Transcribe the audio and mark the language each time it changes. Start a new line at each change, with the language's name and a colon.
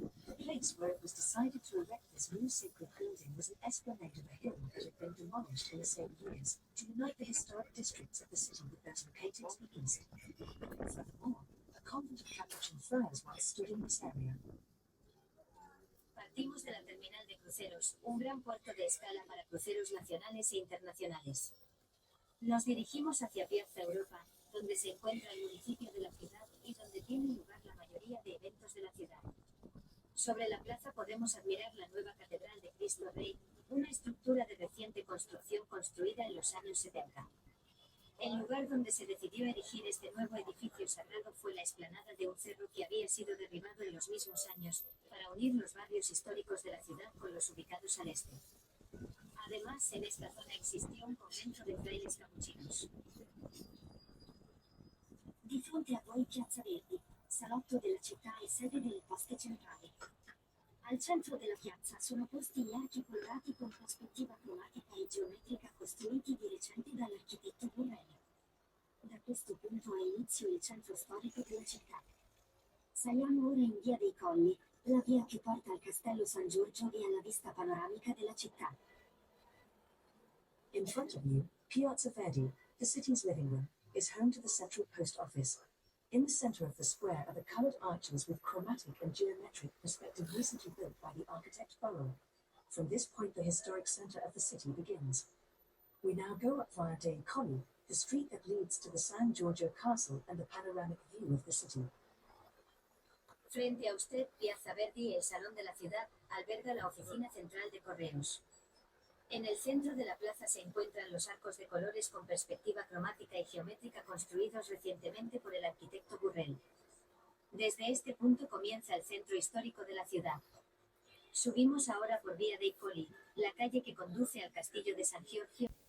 English: The place where it was decided to erect this new sacred building was an esplanade of a hill that had been demolished in the same years to unite the historic districts of the city with those located to the east. Furthermore, a convent of Capuchin friars once stood in this area.
Spanish: Partimos de la terminal de cruceros, un gran puerto de escala para cruceros nacionales e internacionales. Nos dirigimos hacia Piazza Europa, donde se encuentra el municipio de la ciudad y donde tienen lugar la mayoría de eventos de la ciudad. Sobre la plaza podemos admirar la nueva Catedral de Cristo Rey, una estructura de reciente construcción construida en los años 70. El lugar donde se decidió erigir este nuevo edificio sagrado fue la explanada de un cerro que había sido derribado en los mismos años, para unir los barrios históricos de la ciudad con los ubicados al este. Además, en esta zona existió un convento de frailes capuchinos.
Italian: Di fronte a voi Piazza Verdi, salotto della città e sede delle poste centrali. Al centro della piazza sono posti gli archi colorati con prospettiva cromatica e geometrica costruiti di recente dall'architetto Burrell. Da questo punto ha inizio il centro storico della città. Saliamo ora in Via dei Colli, la via che porta al Castello San Giorgio e alla vista panoramica della città.
English: In front of you, Piazza Verdi, the city's living room, is home to the Central Post Office. In the center of the square are the colored arches with chromatic and geometric perspective recently built by the architect Burrell. From this point, the historic center of the city begins. We now go up via Dei Colli, the street that leads to the San Giorgio Castle and the panoramic view of the city.
Spanish: Frente a usted, Piazza Verdi, el Salón de la Ciudad, alberga la oficina central de correos. En el centro de la plaza se encuentran los arcos de colores con perspectiva cromática y geométrica construidos recientemente por el arquitecto Burrell. Desde este punto comienza el centro histórico de la ciudad. Subimos ahora por Via dei Colli, la calle que conduce al castillo de San Giorgio.